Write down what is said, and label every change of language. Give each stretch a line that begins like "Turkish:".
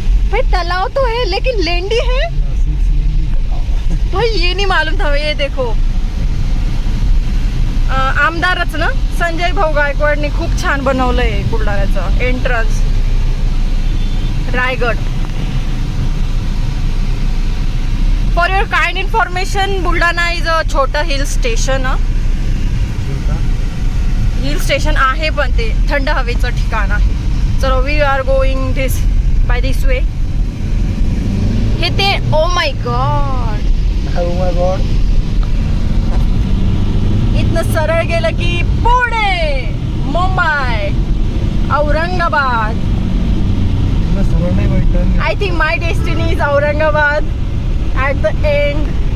Hindi: भाई तालाब तो है लेकिन लेंडी है.
English: Yes, it's Lendi Talab.
Hindi: भाई ये नहीं मालूम था. ये देखो
Marathi: आमदारच ना संजय भाऊ गायकवाडने खूप छान बनवलंय बुलढाण्याचं entrance. Raigad.
English: For your kind information, Buldhana is a छोटं hill station.
Marathi: हिल स्टेशन आहे पण ते थंड हवेचं ठिकाण आहे.
English: चलो we are going this by this way. हे ते oh my God. Oh my God.
Marathi: इथनं सरळ गेलं की पुणे, मुंबई, औरंगाबाद. सरळ नाही भेटत.
English: I think my destiny is Aurangabad at the end.